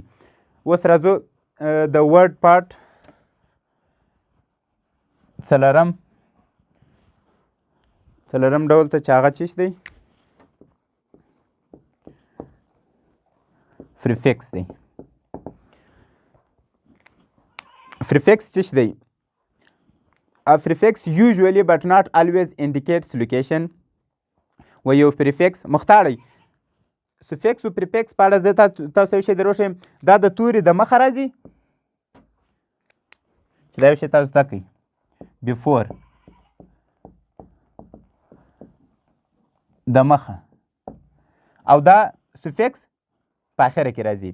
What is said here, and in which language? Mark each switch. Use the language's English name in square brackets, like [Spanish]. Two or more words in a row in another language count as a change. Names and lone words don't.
[Pashto] اوس راځو د [English] word part [Pashto] څلرم ډول ته چې هغه څه دی پریفکس دی. پریفکس څه دی؟ [English] A prefix usually but not always indicates location. [Pashto] و یو پریفکس مختاړی سفکس او پریفکس په اړه زه تاسو یو شی دروښیم دا د توري د مخه راځي چې دا یو شی تاسو زده کړئ بیفور د مخه او دا سفکس په اخره کې راځي.